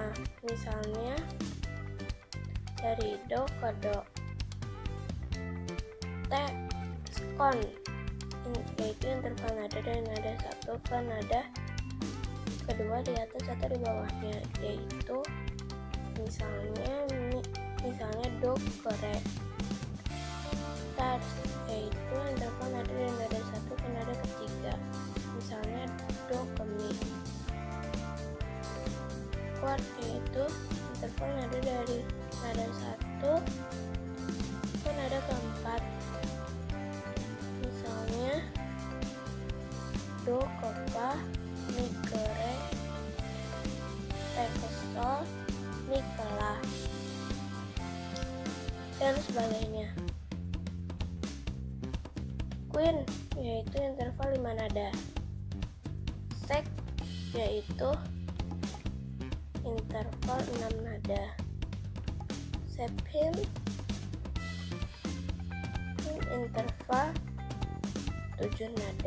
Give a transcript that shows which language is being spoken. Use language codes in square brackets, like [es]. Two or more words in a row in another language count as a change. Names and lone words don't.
[id] Misalnya dari do ke do. Sekon yaitu interval nada dari nada 1 ke nada kedua di atas atau di bawahnya, yaitu misalnya do ke re. Terts yaitu interval nada dari nada 1 ke nada ketiga, misalnya do ke mi. Quart yaitu interval nada dari nada 1 ke nada keempat, misalnya do ke fa, mi ke re, re ke sol, mi ke la, dan sebagainya. Queen yaitu interval 5 nada. Sek yaitu interval 6 nada. Septim interval 7 nada.